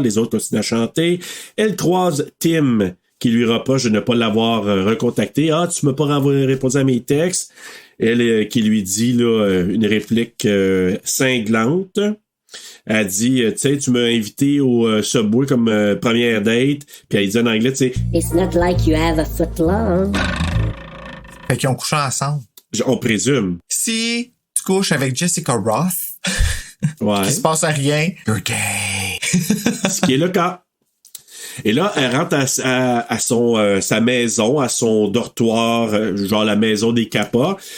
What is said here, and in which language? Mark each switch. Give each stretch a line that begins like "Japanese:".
French: Les autres continuent à chanter. Elle croise Tim, qui lui reproche de ne pas l'avoir recontacté. « Ah, tu m'as pas répondu à mes textes. » Elle qui lui dit là une réplique cinglante. Elle dit, tu sais, tu m'as invité au Subway comme première date. Puis elle dit en anglais, tu sais...
English: « It's not like you have a foot long. »
French: Fait qu'ils ont couché ensemble. On présume. Si tu couches avec Jessica Roth, ouais. qu'il se passe à rien,
English: you're gay.
French: Ce qui est le cas. Et là, elle rentre à sa maison, à son dortoir, genre la maison des Kappa.